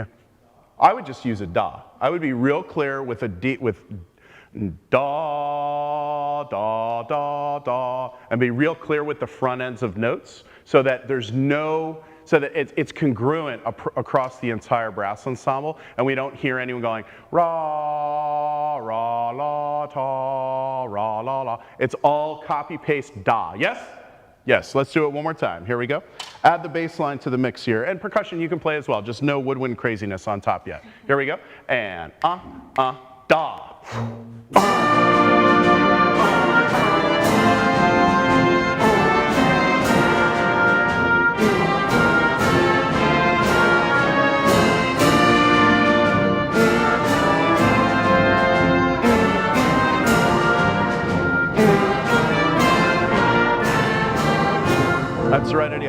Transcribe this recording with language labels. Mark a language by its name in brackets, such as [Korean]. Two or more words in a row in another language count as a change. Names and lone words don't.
[English] I would just use a da. I would be real clear with a d, with da, da, da, da, and be real clear with the front ends of notes so that there's no, so that it's congruent across the entire brass ensemble, and we don't hear anyone going ra, ra, la, ta, ra, la, la. It's all copy paste da. Yes? Yes, let's do it one more time. Here we go. Add the bass line to the mix here. And percussion you can play as well, just no woodwind craziness on top yet. Here we go. And da. That's the right idea.